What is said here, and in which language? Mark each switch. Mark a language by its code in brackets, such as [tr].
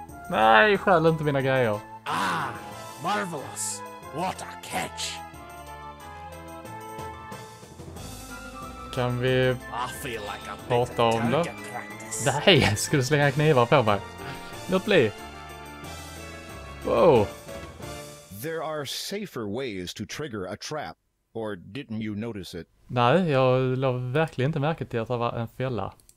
[sv] Nej, skäl inte mina grejer. [en] Marvelous! What a catch! [sv] Kan vi [en] I feel like a [sv] prata om det? [en] practice. [sv] Nej, ska du slänga knivar på mig? Låt bli. Wow. [en] There are safer ways to trigger a trap. Or didn't you notice it? [sv] Nej, jag la verkligen inte märke till att det var en fälla.